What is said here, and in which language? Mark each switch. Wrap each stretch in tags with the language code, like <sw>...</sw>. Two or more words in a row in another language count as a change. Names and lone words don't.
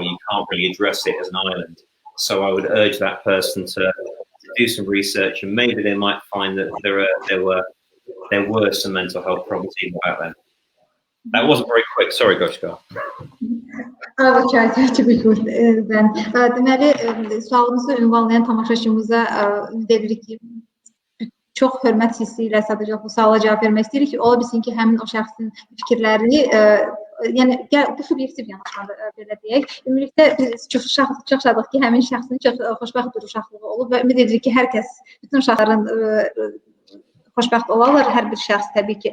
<en>You can't really address it as an island. So I would urge that person to do some research, and maybe they might find that there were some mental health problems even back then. That wasn't very quick. Sorry, Qoşqar. I will try to be good then.</en> <az>Deməli, sualımızı ünvanlayan tamaşaçımıza ümid edirik ki, çox hörmət hissi ilə sadəcə bu suala cavab vermək istəyirik ki, ola bilsin ki, həmin o şəxsin fikirlərini, yəni bu subyektiv yanaşmadır, belə deyək. Ümumilikdə biz çox şadıq ki, həmin şəxsin çox xoşbəxt bir uşaqlığı olub və ümid edirik ki, hər kəs, bütün uşaqların xoşbəxt olarlar, hər bir şəxs təbii ki.</az>